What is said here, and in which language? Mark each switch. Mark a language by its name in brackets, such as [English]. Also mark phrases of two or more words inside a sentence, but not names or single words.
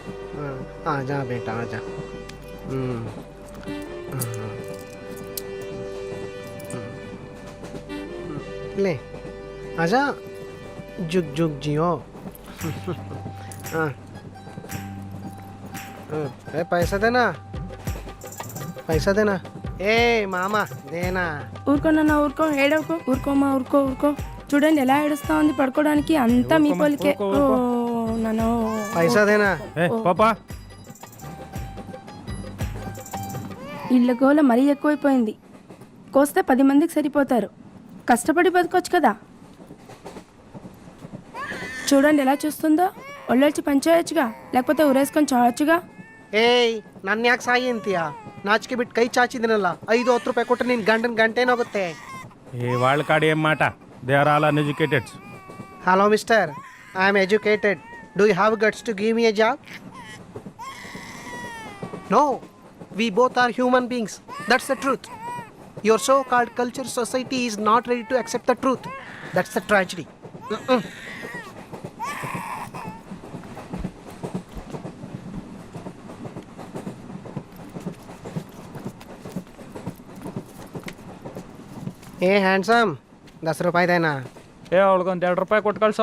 [Hindi] आजा बेटा आजा. ले आजा, जुग जुग जियो. पैसा देना. ए मामा देना? [Telugu] ఊరుకో నాన్న, ఊరుకోమా, ఊరుకో. చూడండి ఎలా ఏడుస్తా ఉంది. పడుకోవడానికి అంతా మీ పోలికే. నన్ను [Hindi] पैसा देना. [Telugu] పాపా, ఇళ్ళ గోల మరీ ఎక్కువైపోయింది. కోస్తే 10 మందికి సరిపోతారు. కష్టపడి బతకొచ్చు కదా. చూడండి ఎలా చూస్తుందో. ఒళ్ళొచ్చి పంచేయచ్చుగా, లేకపోతే ఊరేసుకొని చావచ్చుగా. [Kannada] ಏಯ್ ನನ್ನ ಯಾಕೆ ಸಾಯಿ ಅಂತೀಯ? ನಾಚಿಕೆ ಬಿಟ್ಟು ಕೈ ಚಾಚಿದನಲ್ಲ, 5-10 ರೂಪಾಯಿ ಕೊಟ್ಟರೆ ನಿನ್ನ ಗಂಡನ ಗಂಟೇನೋಗುತ್ತೆ. [Telugu] ఏ వాళ్ళ కాడ ఏం మాట, [English] They are all uneducateds. Hello Mister, I am educated. Do you have guts to give me a job? No, we both are human beings. That's the truth. Your so-called culture society is not ready to accept the truth. That's the tragedy. [Kannada] ಏ ಹ್ಯಾಂಡ್ಸಮ್, 10 ರೂಪಾಯಿದೇನಾ? ಅವಳಿಗೊಂದು 2 ರೂಪಾಯಿ ಕೊಟ್ಟು ಕಳ್ಸೋ.